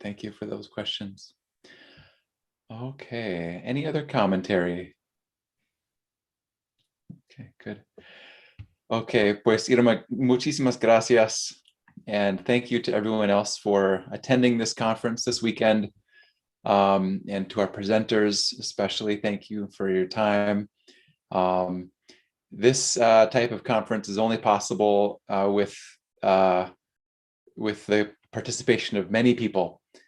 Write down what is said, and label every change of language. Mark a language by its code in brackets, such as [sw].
[en] Thank you for those questions. Okay, any other commentary? Okay, good. [es] Okay, pues Irma, muchísimas gracias. [en] And thank you to everyone else for attending this conference this weekend. And to our presenters, especially, thank you for your time. This type of conference is only possible with the participation of many people.